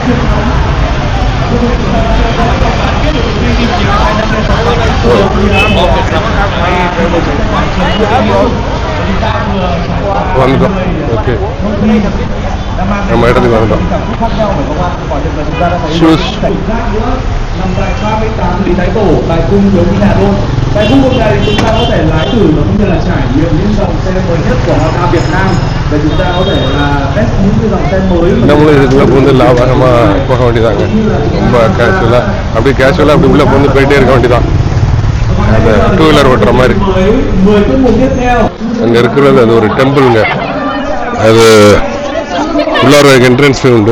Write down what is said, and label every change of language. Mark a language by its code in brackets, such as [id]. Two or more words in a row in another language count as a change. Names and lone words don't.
[ta] வந்துட்டோம். ஓகே, நம்ம இடத்துக்கு வந்துட்டோம். ஷூஸ் [vi] Tại khu vực này chúng ta có thể lái thử và cũng như là trải nghiệm những dòng xe mới nhất của Honda Việt Nam và chúng ta có thể là test những cái dòng xe mới. [ta] நம்மளும் இதுக்குள்ள பூந்து லாபகமா போக வேண்டியதாங்க. ரொம்ப கேஷுவலா அப்படியே கேஷுவலா அப்படி உள்ள பூந்து போயிட்டே இருக்க வேண்டியதான். அந்த டூ வீலர் ஓட்டுற மாதிரி. அங்க இருக்கிறது அது ஒரு டெம்பிள்ங்க. அது உள்ளார என்ட்ரன்ஸ் உண்டு.